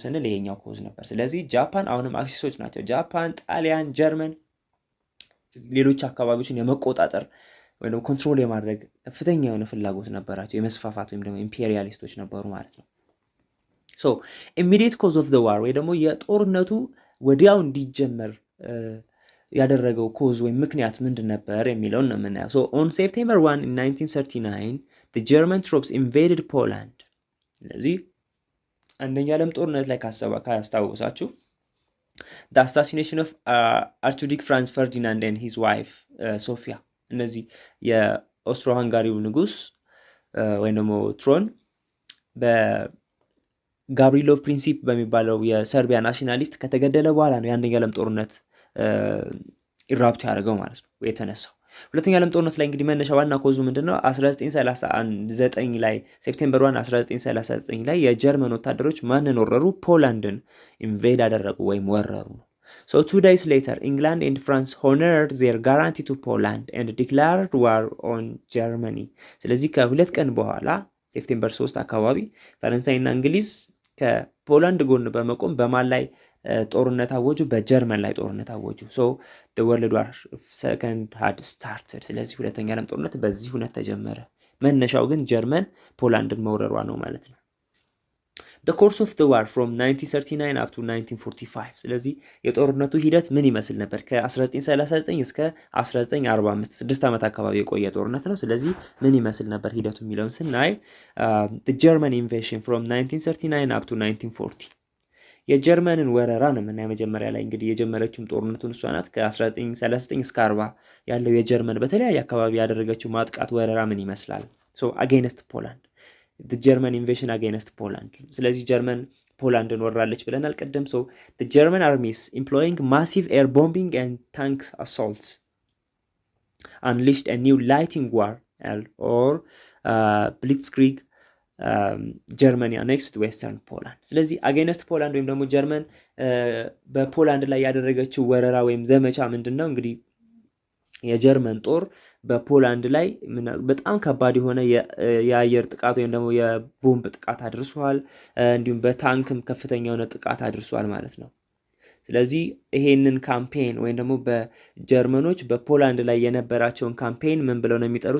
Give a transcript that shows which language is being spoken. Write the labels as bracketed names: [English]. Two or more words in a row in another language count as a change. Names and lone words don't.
[Amharic] ስንል ይሄኛው ኮዝ ነበር። ስለዚህ ጃፓን አሁንም አክሲሶች ናቸው። ጃፓን፣ ጣሊያን፣ ጀርመን ሌሎች አካባቢዎችን የመቆጣጠር ወይም ደግሞ ኮንትሮል የማድረግ ከፍተኛ የሆነ ፍላጎት ነበራቸው። የመስፋፋት ወይም ደግሞ ኢምፔሪያሊስቶች ነበሩ ማለት ነው። [English] so immediate cause of the war [Amharic] ወይ ደግሞ የጦርነቱ ወዲያው እንዲጀመር ያደረገው ኮዝ ወይም ምክንያት ምንድን ነበር የሚለውን ነው የምናየው። [English] so on September 1 1939 the German troops invaded Poland። [Amharic] ስለዚህ አንደኛ ዓለም ጦርነት ላይ ካስታወሳችሁ [English] the assassination of Archduke Franz Ferdinand and his wife [Amharic] ሶፊያ፣ እነዚህ የኦስትሮ ሃንጋሪው ንጉስ ወይም ደግሞ ትሮን በጋብሪሎቭ ፕሪንሲፕ በሚባለው የሰርቢያ ናሽናሊስት ከተገደለ በኋላ ነው የአንደኛ ዓለም ጦርነት ኢራፕት ያደርገው ማለት ነው የተነሳው። ሁለተኛ ዓለም ጦርነት ላይ እንግዲህ መነሻ ዋና ኮዙ ምንድነው? 1939 ላይ ሴፕቴምበር 1 1939 ላይ የጀርመን ወታደሮች ማንን ወረሩ? ፖላንድን ኢንቬድ አደረጉ ወይም ወረሩ። [English] So 2 days later England and France honored their guarantee to Poland and declared war on Germany። [Amharic] ስለዚህ ከሁለት ቀን በኋላ ሴፕቴምበር 3 አካባቢ ፈረንሳይና እንግሊዝ ከፖላንድ ጎን በመቆም በማን ላይ ጦርነት አወጁ? በጀርመን ላይ ጦርነት አወጁ። [English] so the world war second had started። [Amharic] ስለዚህ ሁለተኛ ዓለም ጦርነት በዚህ ሁኔታ ተጀመረ። መነሻው ግን ጀርመን ፖላንድን መውረሯ ነው ማለት ነው። [English] the course of the war from 1939 up to 1945። [Amharic] ስለዚህ የጦርነቱ ሂደት ምን ይመስል ነበር? ከ1939 እስከ 1945 6 ዓመት አካባቢ የቆየ ጦርነት ነው። ስለዚህ ምን ይመስል ነበር ሂደቱ የሚለውን ስናይ [English] the German invasion from 1939 up to 1940 [Amharic] የጀርመንን ወረራ ነው የምናየው። መጀመሪያ ላይ እንግዲህ የጀመረችውም ጦርነቱን እሷ ናት። ከ1939 እስከ 40 ያለው የጀርመን በተለያየ አካባቢ ያደረገችው ማጥቃት ወረራ ምን ይመስላል? [English] so against Poland the German invasion against Poland። [Amharic] ስለዚህ ጀርመን ፖላንድን ወራለች ብለናል ቀደም። [English] so the German armies employing massive air bombing and tank assaults unleashed a new lighting war or blitzkrieg Germany annexed western Poland። [Amharic] ስለዚህ አጌንስት ፖላንድ ወይም ደግሞ ጀርመን በፖላንድ ላይ ያደረገችው ወረራ ወይም ዘመቻ ምንድን ነው? እንግዲህ የጀርመን ጦር በፖላንድ ላይ በጣም ከባድ የሆነ የአየር ጥቃት ወይም ደግሞ የቦምብ ጥቃት አድርሷል። እንዲሁም በታንክም ከፍተኛ የሆነ ጥቃት አድርሷል ማለት ነው። ስለዚህ ይሄንን ካምፔን ወይም ደግሞ በጀርመኖች በፖላንድ ላይ የነበራቸውን ካምፔን ምን ብለው ነው የሚጠሩት?